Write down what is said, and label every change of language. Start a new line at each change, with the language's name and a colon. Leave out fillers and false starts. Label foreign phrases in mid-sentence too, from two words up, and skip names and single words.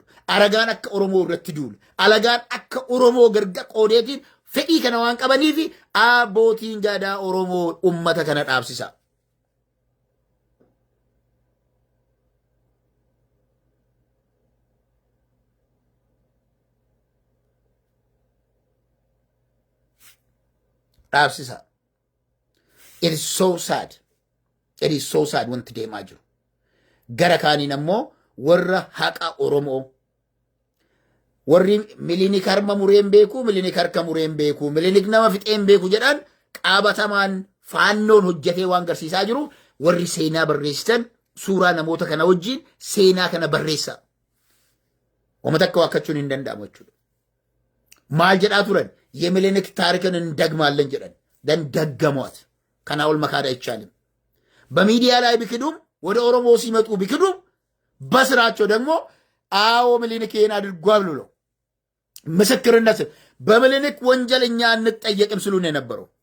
Oromo: Alagaan akka oromoo irratti duulu. Alagaan akka oromoo gargar qoodeetiin fedhii kana waan qabanii fi abbootiin gadaa oromoo ummata kana dhaabsisaa. Dhaabsisaa.
English: It is so sad. It is so sad
Oromo: wanti deemaa jiru. Gara kaaniin ammoo warra haqa oromoo warri milinik harma mureen beeku milinik harka mureen beeku milinik nama fixeen beeku jedhan qaabatamaan faannoon hojjetee waan garsiisaa jiru warri seenaa barreessitan suuraa namoota kana wajjin seenaa kana barreessa. Wama takka waakkachuun hin danda'amu jechuudha. Maal jedhaa turan
Amharic: የሚሊኒክ ታሪክን እንደግማለን jedhan ደገሟት
Oromo: kana ol
Amharic: መካድ አይቻልም። በሚዲያ ላይ ቢክዱም ወደ ኦሮሞ ሲመጡ ቢክዱም በስራቸው ደግሞ አዎ ሚሊኒክ ይሄን አድርጓል ብሎ ምስክርነት በሚሊኒክ ወንጀል እኛ አንጠየቅም ስሉ ነው የነበረው።